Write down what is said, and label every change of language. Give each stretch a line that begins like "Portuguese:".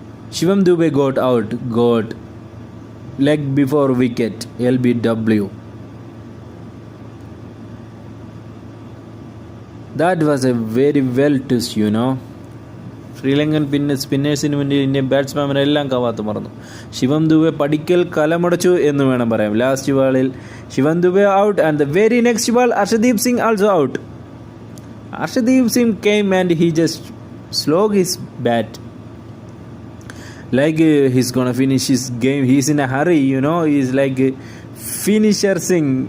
English: Shivam Dube got leg before wicket, LBW. That was a very well twist, you know.
Malayalam: Sri Lankan സ്പിന്നേഴ്സിന് വേണ്ടി Indian ബാറ്റ്സ്മാൻമാരെല്ലാം കവാത്ത് മറന്നു. ശിവം ദുബെ പടിക്കൽ കലമടച്ചു എന്ന് വേണം പറയാം. Last ബാളിൽ Shivam Dubey
English: Out and the very next ball Arshdeep Singh also out. Arshdeep Singh came and he just slog his bat like he's gonna finish his game. He's in a hurry, you know. He's like finisher Singh.